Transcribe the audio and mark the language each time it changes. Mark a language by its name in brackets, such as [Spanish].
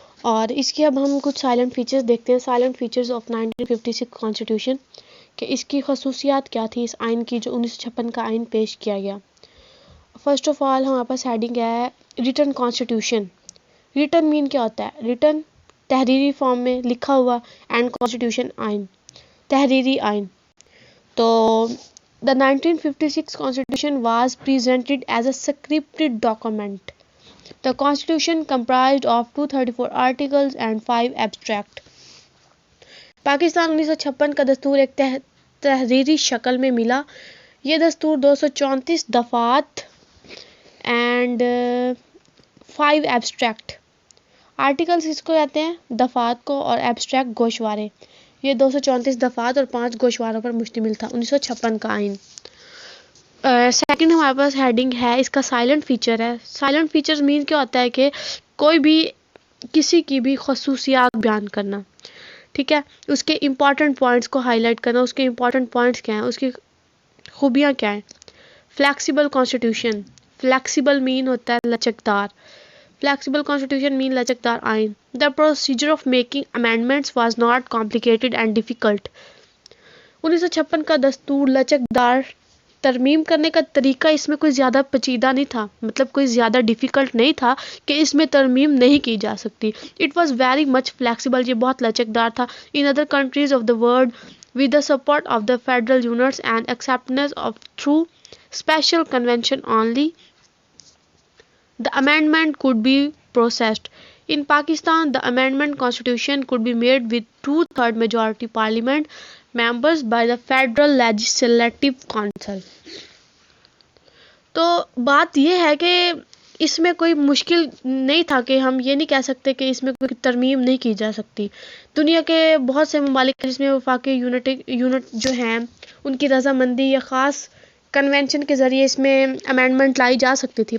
[Urdu] اور اس کی اب ہم کچھ سائلنٹ فیچرز دیکھتے ہیں, سائلنٹ فیچرز آف 1956 کانسٹیٹیوشن, کہ اس کی خصوصیات کیا تھی اس آئین کی جو 1956 کا آئین پیش کیا گیا. فرسٹ آف آل ہمارے پاس ہیڈنگ ہے ریٹن کانسٹیٹیوشن. ریٹن مین کیا ہوتا ہے؟ ریٹن تحریری فارم میں لکھا ہوا, اینڈ کانسٹیٹیوشن آئین, تحریری آئین. [English] تو the 1956 constitution was presented as a scripted document. The constitution comprised of 234 articles and 5 abstract. [Urdu] Pakistan 1956 کا دستور ایک تحریری شکل میں ملا. یہ دستور 234 دفعات اینڈ 5 ایبسٹریکٹ آرٹیکلس اس کو کہتے ہیں دفعات کو، اور ایبسٹریکٹ گوشوارے. یہ 234 دفعات اور 5 گوشواروں پر مشتمل تھا 1956 کا آئین. سیکنڈ ہمارے پاس ہیڈنگ ہے، اس کا سائلنٹ فیچر ہے. سائلنٹ فیچر مین کیا ہوتا ہے کہ کوئی بھی کسی کی بھی خصوصیات بیان کرنا، ٹھیک ہے، اس کے امپورٹنٹ پوائنٹس کو ہائی لائٹ کرنا. اس کے امپورٹنٹ پوائنٹس کیا ہیں، اس کی خوبیاں کیا ہیں. فلیکسیبل کانسٹیٹیوشن، فلیکسیبل مین ہوتا ہے لچکدار. [English] flexible constitution mean [Urdu] لچکدار آئین. [English] The procedure of making amendments was not complicated and difficult. [Urdu] 1956 کا دستور لچکدار. ترمیم کرنے کا طریقہ اس میں کوئی زیادہ پیچیدہ نہیں تھا، مطلب کوئی زیادہ ڈیفیکلٹ نہیں تھا کہ اس میں ترمیم نہیں کی جا سکتی. [English] it was very much flexible, [Urdu] یہ بہت لچکدار تھا. [English] In other countries of the world with the support of the federal units and acceptance of through special convention only the amendment could be processed. In Pakistan, the amendment constitution could be made with 2/3 majority parliament members by the Federal Legislative Council. [Urdu] تو بات یہ ہے کہ اس میں کوئی مشکل نہیں تھا کہ ہم یہ نہیں کہہ سکتے کہ اس میں کوئی ترمیم نہیں کی جا سکتی. دنیا کے بہت سے ممالک جس میں وفاقی یونٹ جو ہیں ان کی رضامندی یا خاص کنونشن کے ذریعے اس میں امینڈمنٹ لائی جا سکتی تھی.